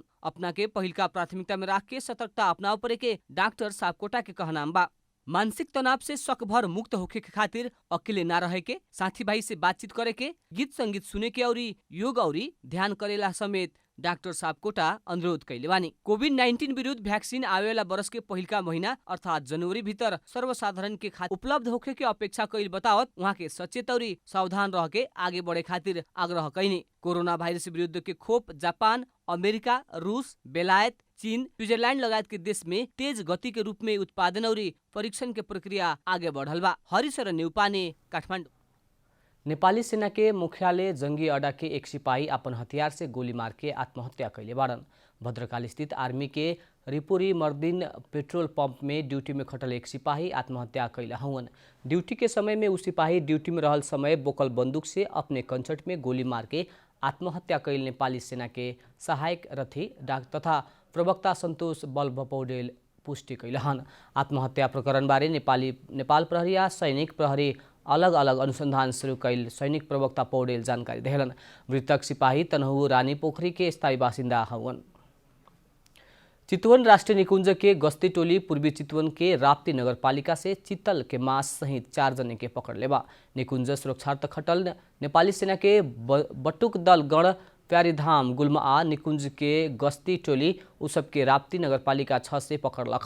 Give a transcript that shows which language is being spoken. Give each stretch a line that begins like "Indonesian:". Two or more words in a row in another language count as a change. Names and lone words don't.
Bhojpuri: अपना के पहिलका प्राथमिकता में रख के सतर्कता अपनावे परे के डॉक्टर सापकोटा के कहनाम बा। मानसिक तनाव से शक भर मुक्त होके के खातिर अकेले ना रहे के, साथी भाई से बातचीत करे के, गीत संगीत सुने के और योग और ध्यान करेला समेत डाक्टर सापकोटा अनुरोध कैले बानी। कोभिड-19 विरुद्ध भ्याक्सिन आवेवाला वर्ष के पहिलका महीना अर्थात जनवरी भीतर सर्वसाधारण के खातिर उपलब्ध होखे के अपेक्षा कैल बतावत वहाँ के सचेत और सावधान रह के आगे बढ़े खातिर आग्रह कैनी। कोरोना भाइरस विरुद्ध के खोप जापान, अमेरिका, रूस, बेलायत, चीन, स्विट्जरलैंड लगायत के देश में तेज गति के रूप में उत्पादन और परीक्षण के प्रक्रिया आगे बढ़ल बा। हरिशरण न्यूपाने, काठमाडौँ। नेपाली सेना के मुख्यालय जंगी अड्डा के एक सिपाही अपन हथियार से गोली मार के आत्महत्या कैले बाड़न। भद्रकाली स्थित आर्मी के रिपुरी मर्दिन पेट्रोल पंप में ड्यूटी में खटल एक सिपाही आत्महत्या कैला हवन। ड्यूटी के समय में उस सिपाही ड्यूटी में रहल समय बोकल बंदूक से अपने कंचट में गोली मार के आत्महत्या कैल नेपाली सेना के सहायक रथी तथा प्रवक्ता सन्तोष बल्भ पौडेल पुष्टि कैलहन। आत्महत्या प्रकरण बारे नेपाल प्रहरी आ सैनिक प्रहरी अलग अलग अनुसंधान शुरू कैल सैनिक प्रवक्ता पौडेल जानकारी देहलन। मृतक सिपाही तनहु रानी पोखरी के स्थायी बासिंदा हवन। चितवन राष्ट्रीय निकुंज के गश्ती टोली पूर्वी चितवन के राप्ती नगरपालिका से चितल के मांस सहित 4 जने के पकड़ लेबा। निकुंज सुरक्षार्थ खटल नेपाली सेना के बटुक दल गण प्यारीधाम गुल्मा आ निकुंज के गश्ती टोली उसब के राप्ती नगरपालिका 6 से पकड़लख।